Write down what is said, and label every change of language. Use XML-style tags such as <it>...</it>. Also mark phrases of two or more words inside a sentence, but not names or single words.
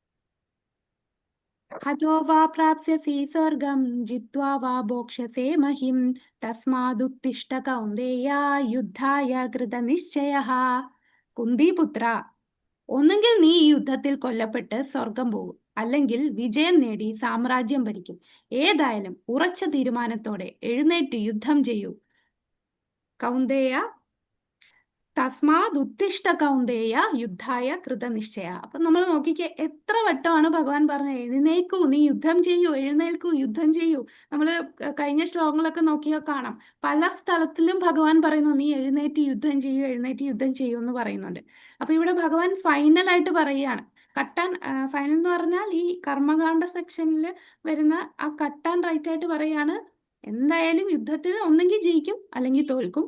<sa>ഹതോ വാ പ്രാപ്സ്യസി സ്വർഗം ജിത്വാ വാ ഭോക്ഷ്യസേ മഹിം തസ്മാദുത്തിഷ്ഠ കൗന്ദേയ യുദ്ധായ കൃതനിശ്ചയഃ.</sa> <ml>കുന്തിപുത്ര, ഒന്നുകിൽ നീ ഈ യുദ്ധത്തിൽ കൊല്ലപ്പെട്ട് സ്വർഗം പോകും, അല്ലെങ്കിൽ വിജയം നേടി സാമ്രാജ്യം ഭരിക്കും. ഏതായാലും ഉറച്ച തീരുമാനത്തോടെ എഴുന്നേറ്റ് യുദ്ധം ചെയ്യൂ.</ml> <sa>കൗന്ദേയ തസ്മാത് ഉത്തിഷ്ഠ കൗന്ദേയ യുദ്ധായ കൃതനിശ്ചയ.</sa> <ml>അപ്പൊ നമ്മൾ നോക്കിക്കേ, എത്ര വട്ടമാണ് ഭഗവാൻ പറഞ്ഞത് എഴുന്നേൽക്കൂ, നീ യുദ്ധം ചെയ്യൂ, എഴുന്നേൽക്കൂ, യുദ്ധം ചെയ്യൂ. നമ്മൾ കഴിഞ്ഞ ശ്ലോകങ്ങളൊക്കെ നോക്കിയാൽ കാണാം, പല സ്ഥലത്തിലും ഭഗവാൻ പറയുന്നു നീ എഴുന്നേറ്റ് യുദ്ധം ചെയ്യൂ, എഴുന്നേറ്റ് യുദ്ധം ചെയ്യൂ എന്ന് പറയുന്നുണ്ട്. അപ്പൊ ഇവിടെ ഭഗവാൻ ഫൈനലായിട്ട് പറയുകയാണ്. ഫൈനൽ എന്ന് പറഞ്ഞാൽ ഈ കർമ്മകാണ്ഡ സെക്ഷനിൽ വരുന്ന ആ</ml> <en>cut and right</en> <ml>ആയിട്ട് പറയാണ്, എന്തായാലും യുദ്ധത്തിൽ ഒന്നെങ്കിൽ ജയിക്കും അല്ലെങ്കിൽ തോൽക്കും.</ml>